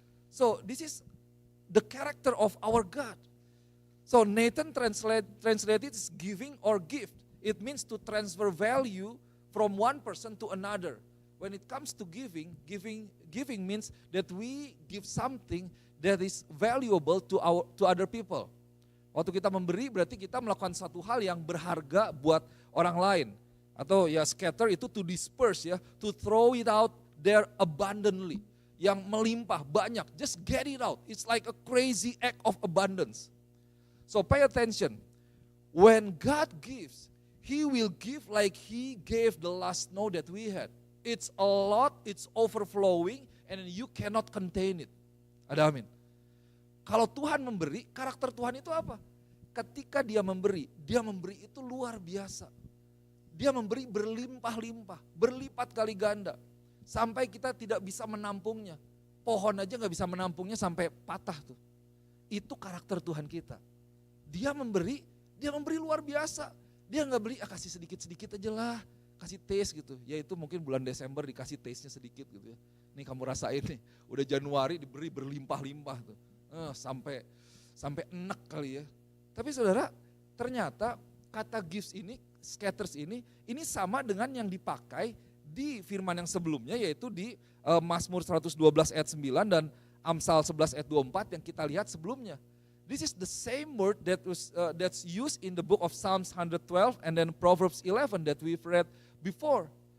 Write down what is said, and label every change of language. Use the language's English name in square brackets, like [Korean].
[English] So this is the character of our God. So Nathan translated is giving or gift. It means to transfer value from one person to another. When it comes to giving means that we give something that is valuable to other people. [Indonesian] Waktu kita memberi berarti kita melakukan satu hal yang berharga buat orang lain. Atau ya [English] scatter itu to disperse ya, to throw it out there abundantly. [Indonesian] Yang melimpah banyak, [English] just get it out. It's like a crazy act of abundance. So pay attention. When God gives, He will give like He gave the last snow that we had. It's a lot, it's overflowing, and you cannot contain it. [Indonesian] Ada amin. Kalau Tuhan memberi, karakter Tuhan itu apa? Ketika dia memberi itu luar biasa. Dia memberi berlimpah-limpah, berlipat kali ganda. Sampai kita tidak bisa menampungnya. Pohon aja gak bisa menampungnya sampai patah tuh. Itu karakter Tuhan kita. Dia memberi luar biasa. Dia gak beli, kasih sedikit-sedikit aja lah. Kasih taste gitu, ya itu mungkin bulan Desember dikasih taste-nya sedikit gitu ya. Nih kamu rasain nih, udah Januari diberi berlimpah-limpah tuh. Sampai enak kali ya. Tapi saudara, ternyata kata gifts ini, scatters ini sama dengan yang dipakai di firman yang sebelumnya, yaitu di Mazmur 112 ayat 9 dan Amsal 11 ayat 24 yang kita lihat sebelumnya. [English] This is the same word that's used in the book of Psalms 112 and then Proverbs 11 that we've read before.